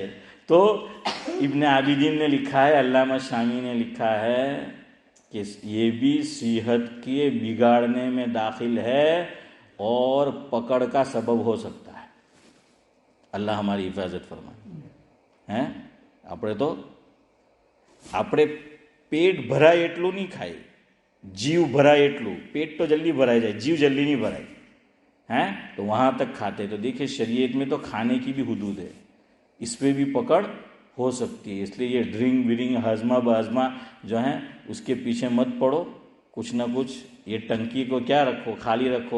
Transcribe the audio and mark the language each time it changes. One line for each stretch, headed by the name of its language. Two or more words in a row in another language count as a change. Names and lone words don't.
Urdu: تو ابن عابدین نے لکھا ہے، علامہ شامی نے لکھا ہے کہ یہ بھی صحت کے بگاڑنے میں داخل ہے اور پکڑ کا سبب ہو سکتا ہے. اللہ ہماری حفاظت فرمائے.
Gujarati: આપણે પેટ ભરાય એટલું નહીં ખાય, જીવ ભરાય એટલું. પેટ તો જલ્દી ભરાઈ જાય, જીવ જલ્દી
Urdu: نہیں بھرائی ہیں تو وہاں تک کھاتے. تو دیکھیں شریعت میں تو کھانے کی بھی حدود ہے، اس پہ بھی پکڑ ہو سکتی ہے. اس لیے یہ ڈرنک ورنگ ہاضمہ بازمہ جو ہیں اس کے پیچھے مت پڑو. کچھ نہ کچھ یہ ٹنکی کو کیا رکھو، خالی رکھو.